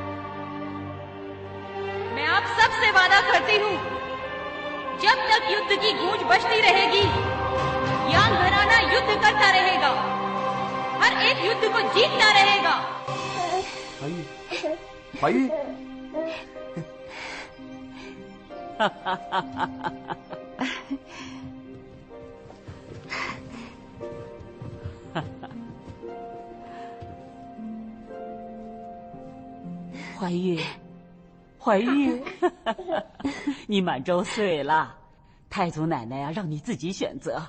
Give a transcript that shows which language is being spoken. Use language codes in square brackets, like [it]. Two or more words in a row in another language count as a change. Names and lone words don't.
[hi] मैं आप सब से वादा करती हूँ, जब तक युद्ध की गूंज बजती रहेगी, यांग घराना युद्ध करता रहेगा, हर एक युद्ध को जीतता रहेगा। भाई [zh] 怀玉，怀玉，你满周岁了，太祖奶奶让你自己选择。